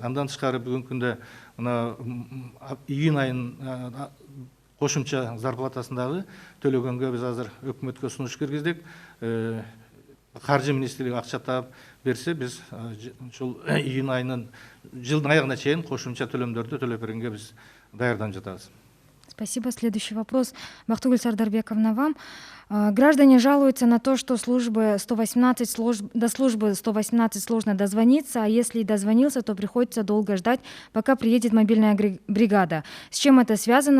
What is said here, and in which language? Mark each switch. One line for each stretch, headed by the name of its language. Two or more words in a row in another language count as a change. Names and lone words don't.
Kyrgyz: Андан тышкары бүгүнкү күндө мына июнь айынын кошумча зарплатасындагы төлөгөнгө биз азыр өкмөткө сунуш киргиздик. Каржы министрлиги акча таап берсе, биз ушул июнь айынын жылдын аягына чейин кошумча төлөмдөрдү төлөп бергенге биз даярданып жатабыз.
Russian: Спасибо. Следующий вопрос. Бактыгүл Сардарбековна, вам. Граждане жалуются на то, что до службы 118 сложно дозвониться, а если и дозвонился, то приходится долго ждать, пока приедет мобильная бригада. С чем это связано?